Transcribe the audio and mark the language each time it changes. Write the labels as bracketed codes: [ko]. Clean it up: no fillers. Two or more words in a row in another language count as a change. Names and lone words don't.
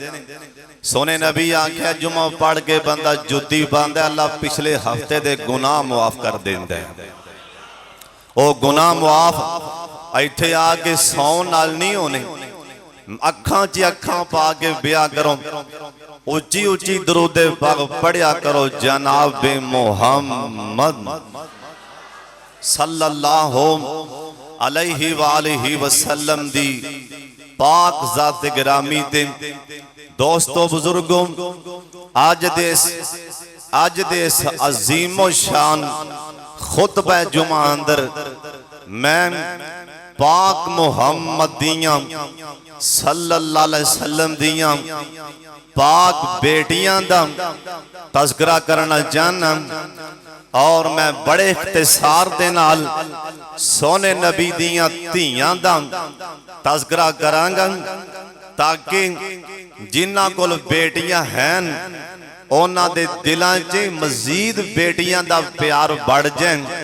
[pa] سوہنے نبی آکھیا جمعہ پڑھ کے بندہ جتی پاندا، اللہ پچھلے ہفتے دے گناہ معاف کر دیندا ہے. وہ گناہ معاف ایتھے آ کے سون نال نہیں ہونے. اکھاں چ اکھاں پا کے بیاہ کرو، اچی اچی درود پاک پڑھیا کرو. جناب محمد [ar] صلى الله عليه وآله وسلم [pa] دی پاک ذات گرامی تے دوستو بزرگو، اج دس عظیم الشان خطبہ جمعہ اندر میں پاک محمد دیاں [ar] صلى الله عليه وسلم [pa] دیاں پاک بیٹیاں دا تذکرہ کرنا چاہنا. اور میں بڑے اختصار دے نال سوہنے نبی دیاں دھیاں دا تذکرہ کراں گا، تاکہ جنہاں کول بیٹیاں ہیں انہاں دے دلاں چ مزید بیٹیاں دا پیار ودھ جائے.